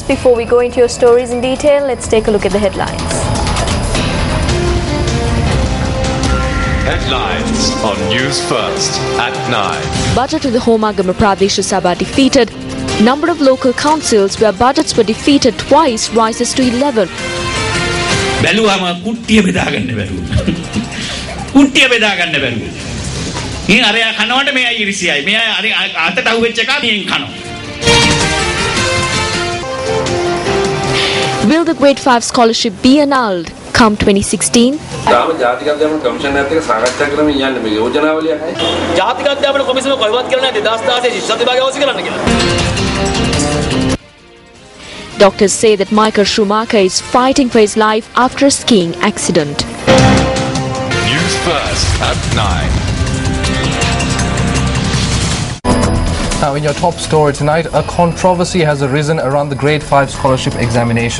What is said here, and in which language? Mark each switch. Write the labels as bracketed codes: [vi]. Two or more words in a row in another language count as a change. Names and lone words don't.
[en] Before we go into your stories in detail, let's take a look at the headlines. Headlines on Newsfirst at 9. Budget of the Homagama Pradesh Sabha defeated. Number of local councils where budgets were defeated twice rises to 11. [si] බැලුවම කුට්ටිය බෙදාගන්න බැරුව. කුට්ටිය බෙදාගන්න බැරුව. මේ අරයා කනවට මෙයා ඉරිසියයි. මෙයා අර අතට අහුවෙච්ච එක මෙයෙන් කනවා. [en] Will the grade 5 scholarship be annulled come 2016? [si] තාම ජාතික අධ්‍යාපන කමිෂන් එකත් එක්ක සාකච්ඡා කරමින් යන්නේ මේ යෝජනාවලියයි. ජාතික අධ්‍යාපන කොමිසම කොහෙවත් කියලා නැහැ 2016 ශිෂ්‍ය විභාගය අවශ්‍ය කරන්න කියලා. [en] Doctors say that Michael Schumacher is fighting for his life after a skiing accident. News First at 9. Now, in your top story tonight, a controversy has arisen around the Grade 5 scholarship examination.